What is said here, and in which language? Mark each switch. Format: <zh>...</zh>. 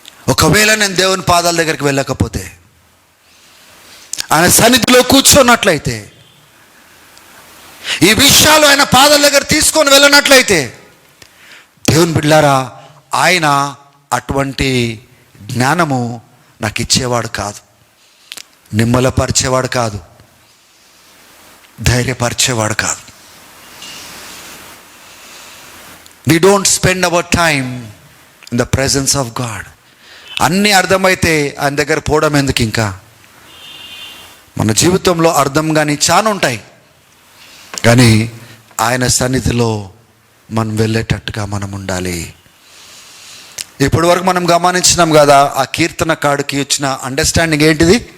<te>ఒకవేళ నేను దేవుని పాదాల దగ్గరికి వెళ్ళకపోతే, ఆయన సన్నిధిలో కూర్చున్నట్లయితే, ఈ విషయాలు ఆయన పాదాల దగ్గర తీసుకొని వెళ్ళినట్లయితే, దేవుని బిడ్డలారా, ఆయన అటువంటి జ్ఞానము నాకు ఇచ్చేవాడు కాదు, నిమ్మలపరిచేవాడు కాదు, ధైర్యపరిచేవాడు కాదు.</te> <en>We don't spend our time in the presence of God.</en> <te>అన్నీ అర్థమైతే ఆయన దగ్గర పోవడం ఎందుకు? ఇంకా మన జీవితంలో అర్థం కానీ చాలా ఉంటాయి, కానీ ఆయన సన్నిధిలో మనం వెళ్ళేటట్టుగా మనం ఉండాలి. ఇప్పటి వరకు మనం గమనించినాం కదా, ఆ కీర్తనకారుడికి వచ్చిన అండర్స్టాండింగ్ ఏంటిది?</te>